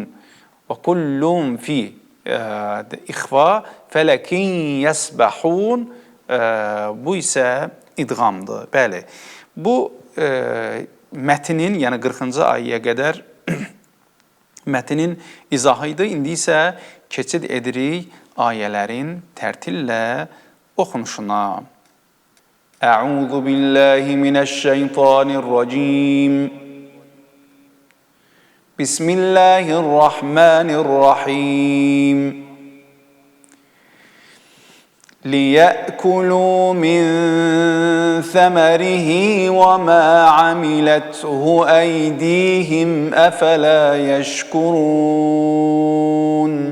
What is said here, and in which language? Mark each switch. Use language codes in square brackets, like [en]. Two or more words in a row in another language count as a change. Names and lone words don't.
[az] Və [ar] كل في [az] ixfa, [ar] فلك يسبحون, [az] bu isə idğamdır. Bəli, bu mətnin, yəni 40-cı ayəyə qədər mətnin izahı idi. İndi isə keçid edirik ayələrin tərtillə oxunuşuna. [ar] أعوذ بالله من الشيطان الرجيم. بسم الله الرحمن الرحيم. لِيَأْكُلُوا مِنْ ثَمَرِهِ وَمَا عَمِلَتْهُ أَيْدِيهِمْ أَفَلَا يَشْكُرُونَ